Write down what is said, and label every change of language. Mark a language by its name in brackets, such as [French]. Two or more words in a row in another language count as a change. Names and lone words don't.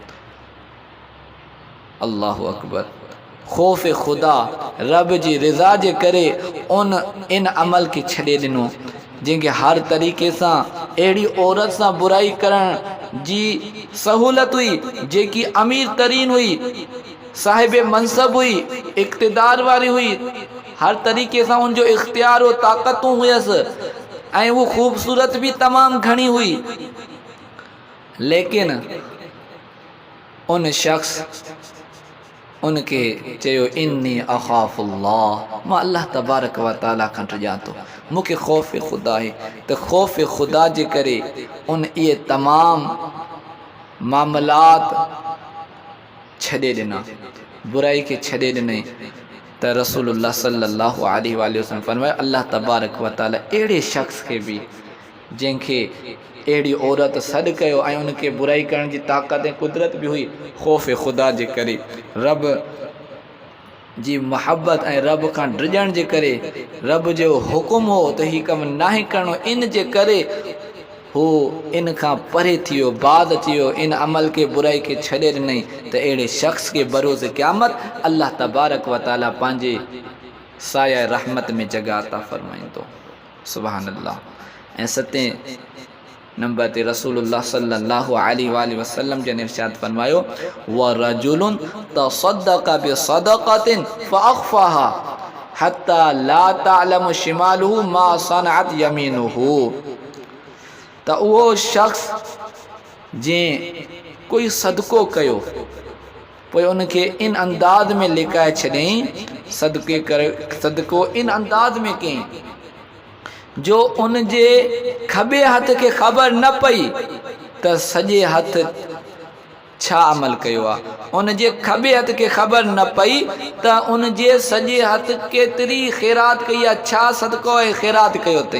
[Arabic] الله أكبر. [Sindhi] ख़ौफ़ खुदा, रब जी रिज़ा जे करे इन अमल खे छॾे ॾिनो, जंहिंखे हर तरीक़े सां अहिड़ी औरत सां बुराई करण जी सहूलत हुई, जेकी अमीर तरीन हुई, साहिब मनसब हुई, इक़्तिदार वारी हुई, हर तरीक़े सां उनजो इख्तियार हो, ताक़तूं हुयसि, ऐं वो खूबसूरत भी तमाम घणी हुई, लेकिन उन शख्स उनके चयो [Arabic] إني أخاف الله, [Sindhi] मां अल्लाह तबारक व तआला खां ॾियां थो, मूंखे ख़ौफ़ ख़ुदा आहे। त ख़ौफ़ ख़ुदा जे करे उन इहे तमाम मामलात छॾे ॾिना, बुराई खे छॾे ॾिनई। त रसूलुल्लाह [Arabic] صلى الله عليه وسلم [Sindhi] फरमायो अल्लाह तबारक व तआला अहिड़े शख़्स खे बि जंहिंखे अहिड़ी औरत सॾु कयो ऐं उनखे बुराई करण जी ताक़त ऐं कुदरत बि हुई, ख़ौफ़ ख़ुदा जे करे, रब जी मोहब्बत ऐं रब खां डिॼण जे करे, रब जो हुकुम हो त हीउ कमु नाहे करिणो, इन जे करे हू इन खां परे थी वियो, बाद थी वियो, इन अमल खे बुराई खे छॾे ॾिनई। त अहिड़े शख़्स खे बरोज़ क़यामत अल्लाह तबारक व तआला पंहिंजे साया रहमत में जॻह अता फ़रमाईंदो। [Arabic] سبحان الله. [Sindhi] ऐं 7 नंबर ते रसूलुल्लाह [Arabic] صلى الله عليه وسلم [Sindhi] जन इरशाद फरमायो [Arabic] ورجل تصدق بصدقة فأخفاها حتى لا تعلم شماله ما صنعت يمينه. [Sindhi] त उहो शख़्स जंहिं कोई सदको कयो, पोइ उनखे इन अंदाज़ में लिकाए छॾियईं, सदको इन अंदाज़ में कयईं जो उन जे खॿे हथ खे ख़बर न पई त सॼे हथ छा अमल कयो आहे, उन जे खॿे हथ खे ख़बर न पई त उन जे सॼे हथ केतिरी ख़ैरात कई आहे, छा सदको ऐं ख़ैरात कयो अथई।